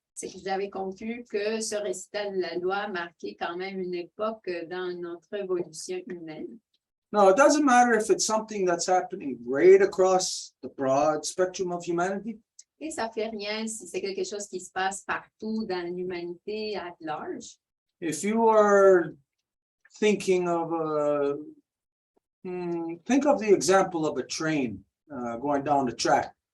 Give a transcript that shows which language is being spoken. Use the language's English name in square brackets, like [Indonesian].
[French] c'est que j'avais conclu que ce récital de la loi marquait quand même une époque dans notre évolution humaine. [English] No, it doesn't matter if it's something that's happening right across the broad spectrum of humanity. [French] Et ça fait rien si c'est quelque chose qui se passe partout dans l'humanité [English] at large. If you are thinking of think of the example of a train going down the track.